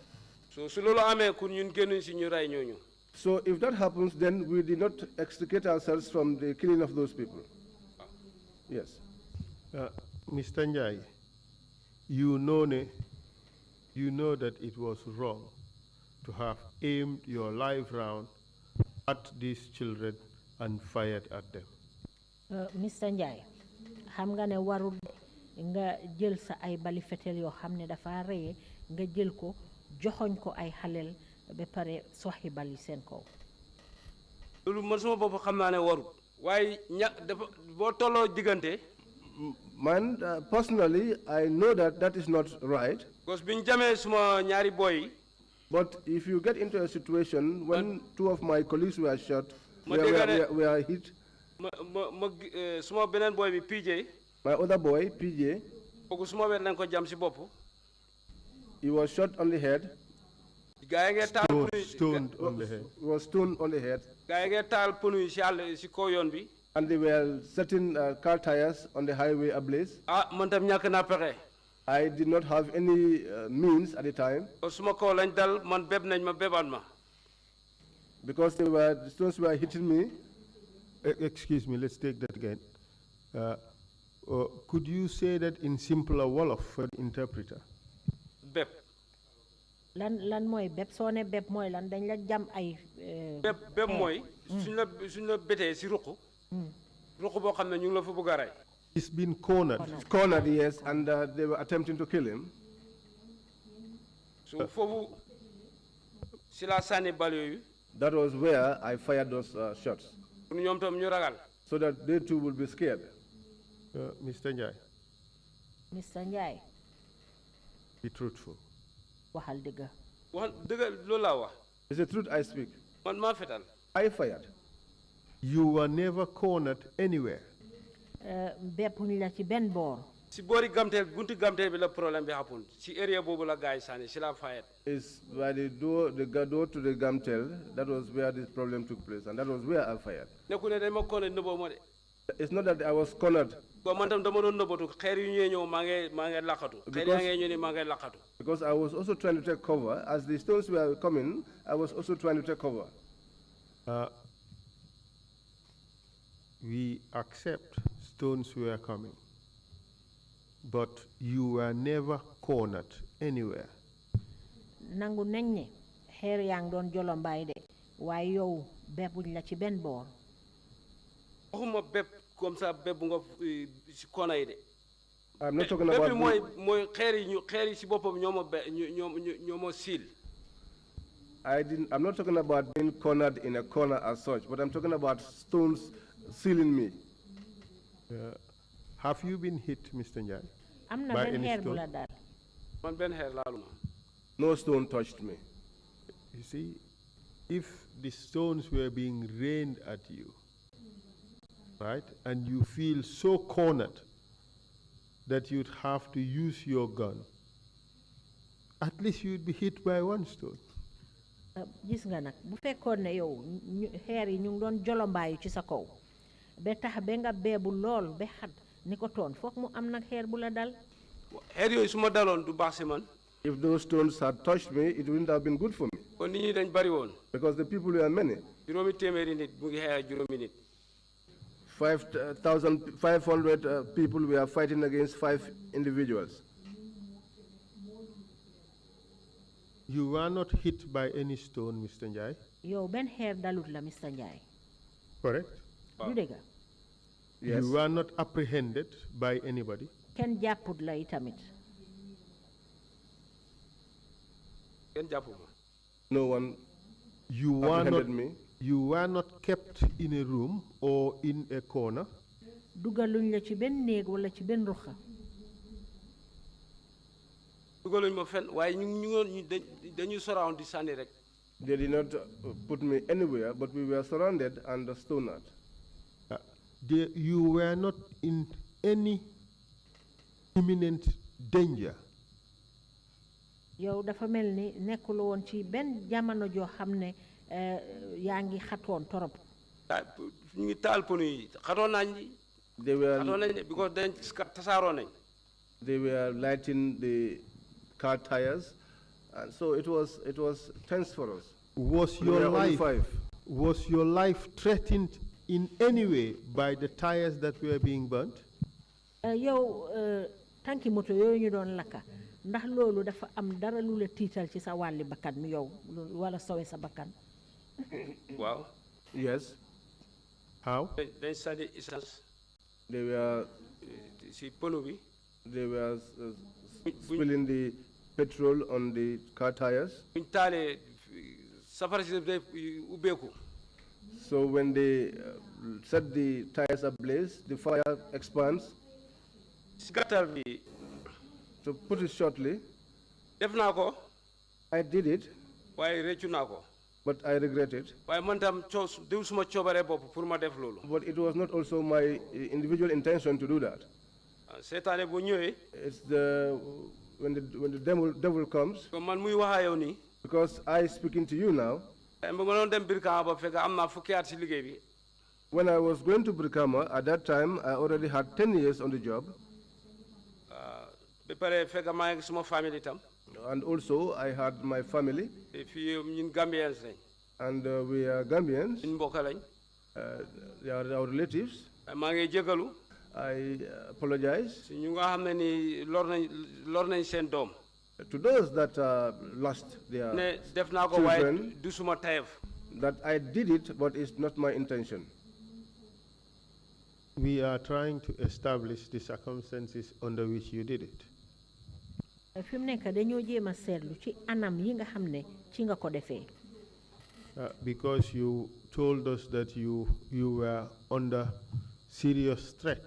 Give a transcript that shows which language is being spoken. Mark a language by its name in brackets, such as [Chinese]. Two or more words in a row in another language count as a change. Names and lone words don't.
[Wolof] so su loolu amee kun ñun génnuñ si ñu rey ñooñu. [English] So if that happens, then we did not extricate ourselves from the killing of those people. Yes. Mr. Njai, you know that it was wrong to have aimed your live round at these children and fired at them. Mr. [Wolof] Njai, xam nga ne warul nga jël sa ay bali fetel yoo xam ne dafa reye nga jël ko joxoñ ko ay xalel ba pare soxi bali seen kaw. loolu man sama bopp xam naa ne warul. waaye dafa boo tolloo diggante. Man, [English] personally, I know that that is not right. [Wolof] Because biñ jamee suma ñaari boy. [English] But if you get into a situation when 2 of my colleagues were shot, we are hit. [Wolof] Suma beneen boy bi PJ. [English] My other boy, PJ. [Wolof] kooku suma wet lañ ko jam si bopp. [English] He was shot on the head. [Wolof] gaa yi ngee taal punu yi [English] Stoned on the head. He was stoned on the head. [Wolof] gaa yi ngee taal punu yi si àll si kaw yoon bi. [English] And they were setting car tires on the highway ablaze. [Wolof] man tam ñàkk naa pexe. [English] I did not have any means at the time. [Wolof] suma kaw lañ dal man beb nañ ma bebaat ma. [English] Because the stones were hitting me. Excuse me, let's take that again. Could you say that in simpler Wolof for the interpreter? [Wolof] Beb. lan mooy beb soo ne beb mooy lan dañ la jam ay. beb mooy. suñ la betee si ruq. ruq boo xam ne ñu ngi la fa bëgg a rey. [English] He's been cornered. Cornered, yes, and they were attempting to kill him. [Wolof] So foofu si la sànni bal yooyu. [English] That was where I fired those shots. [Wolof] pour ñoom tam ñu ragal. [English] So that they too will be scared. Mr. Njai. Mr. Njai. Be truthful. [Wolof] waxal dëgg. wax dëgg loolu laa wax. [English] It's the truth I speak. [Wolof] man maa fetal. [English] I fired. You were never cornered anywhere. [Wolof] beppuñ la ci benn boor. si boori gamteel bunti gamteel bi la problème bi happen si area boobu la gars yi sànni si la fayet. [English] It's by the door to the Gamtel. That was where this problem took place, and that was where I fired. [Wolof] nekku ne dañ ma corner nëbboo ma de. [English] It's not that I was cornered. [Wolof] ko man tam dama doon nëbbatu xeer yu ñëwee ñëw maa ngi laqatu. xeer yaa ngi ñëw ni maa ngi laqatu. [English] Because I was also trying to take cover. As the stones were coming, I was also trying to take cover. We accept stones were coming, but you were never cornered anywhere. [Wolof] nangu nañ ne xeer yaa ngi doon jolombaay de waaye yow beppuñ la ci benn boor. waxuma bépp [French] comme ça [Wolof] bépp nga si kona yi de. [English] I'm not talking about. [Wolof] mooy xeer yi si boppam ñoo ma siil. [English] I'm not talking about being cornered in a corner as such, but I'm talking about stones sealing me. Have you been hit, Mr. Njai? [Wolof] Am na [English] by [Wolof] ben [English] any hair stone? [Wolof] bula dal. Man ben hair laaluma. [English] No stone touched me. You see, if the stones were being rained at you, right, and you feel so cornered that you'd have to use your gun, at least you'd be hit by one stone. [Wolof] Gis nga nak bu fekkoon ne yow xeer yi ñu ngi doon jolombaayu ci sa kaw ba tax ba nga beebu lool ba xat ni ko toon foog mu am nag xeer bu la dal. Xeer yooyu su ma daloon du baax si man. [English] If those stones had touched me, it wouldn't have been good for me. [Wolof] Kon nit ñi dañ bari woon. [English] Because the people were many. [Wolof] Juróomi téeméeri nit mu ngi xeex juróomi nit. [English] 5,500 people were fighting against 5 individuals. You were not hit by any stone, Mr. Njai? [Wolof] Yow ben xeer dalut la, Mr. Njai. [English] Correct? [Wolof] Du dëgg. [English] Yes. You were not apprehended by anybody? [Wolof] Kenn jàpput la itamit. Kenn jàppuma. [English] No one You apprehended me. You were not kept in a room or in a corner? [Wolof] Dugaluñ la ci ben néeg wala ci ben ruxa. Dugaluñ ma fenn waaye ñu dañu surround di sànni rek. [English] They did not put me anywhere, but we were surrounded and stoned. You were not in any imminent danger? [Wolof] Yow dafa mel ni nekkul woon ci ben jamono joo xam ne yaa ngi xatoon torop. Ñu ngi taal pono yi xatoon nañ because dañ tasaaroo nañ. [English] They were lighting the car tires, and so it was tense for us. Was your life threatened in any way by the tires that were being burnt? [Wolof] Yow tanki moto yooyu ñu doon lakka ndax loolu dafa am dara lu la tiital ci sa wàlli bakkan mi yow wala sowe sa bakkan. [English] Wow. Yes. How? [Wolof] Dañ sànni essence. [English] They were [Wolof] si pono bi. [English] They were spilling the petrol on the car tires. [Wolof] Buñ taalee safara si day ubbeeku. [English] So when they set the tires ablaze, the fire expands. [Wolof] Si gàttal bi. [English] To put it shortly, [Wolof] def naa ko. [English] I did it. [Wolof] waaye réccu naa ko. [English] But I regret it. [Wolof] waaye man tam diw suma coobare bopp pour ma def loolu. [English] But it was not also my individual intention to do that. [Wolof] Seetaane bu ñëwee. [English] It's when the devil comes. [Wolof] man muy wax yow nii. [English] Because I speaking to you now. [Wolof] ma doon dem Brikama ba fekk am naa fukki at si liggéey bi. [English] When I was going to Brikama, at that time I already had 10 years on the job. [Wolof] ba pare fekk maa ngi suma famille itam. [English] And also I had my family. [Wolof] fii ñun Gambians lañ. [English] And we are Gambians. [Wolof] ñun mbokk lañ. [English] They are our relatives. [Wolof] maa ngi jégalu. [English] I apologize. [Wolof] si ñu nga xam ne ni lor nañ seen doom. [English] To those that lost their [Wolof] ne def naa ko waaye du suma tayef. [English] That I did it, but it's not my intention. We are trying to establish the circumstances under which you did it. [Wolof] Fi mu nekk dañoo jéem a seetlu ci anam yi nga xam ne ci nga ko defee. [English] Because you told us that you were under serious threat.